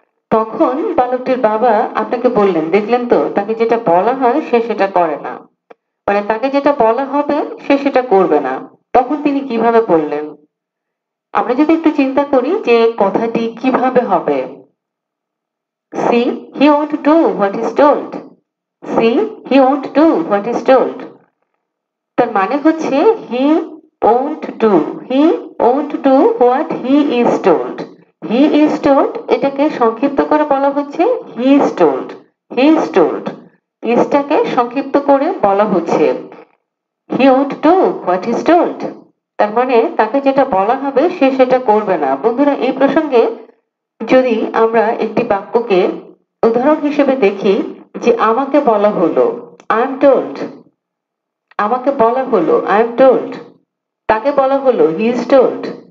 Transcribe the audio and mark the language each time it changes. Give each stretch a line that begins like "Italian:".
Bangla: তখন বালকটির বাবা আপনাকে বললেন, দেখলেন তো, তাকে যেটা বলা হয় সে সেটা করে না, মানে তাকে যেটা বলা হবে সে সেটা করবে না। তখন তিনি কিভাবে বললেন? আমরা যদি একটু চিন্তা করি যে কথাটি কিভাবে হবে।
English: See, he won't do what is told. See, he won't do what is told.
Bangla: তার মানে হচ্ছে
English: he won't do. He won't do what he is told. He is told
Bangla: এটাকে সংক্ষিপ্ত করে বলা হচ্ছে
English: he is told. He is told.
Bangla: ইসটাকে সংক্ষিপ্ত করে বলা হচ্ছে
English: he won't do what is told.
Bangla: তার মানে তাকে যেটা বলা হবে সে সেটা করবে না। বন্ধুরা, এই প্রসঙ্গে যদি আমরা একটি বাক্যকে উদাহরণ হিসেবে দেখি, যে আমাকে বলা হলো,
English: I am told,
Bangla: আমাকে বলা হলো, আই এম টোল্ড, তাকে বলা হলো,
English: He is told.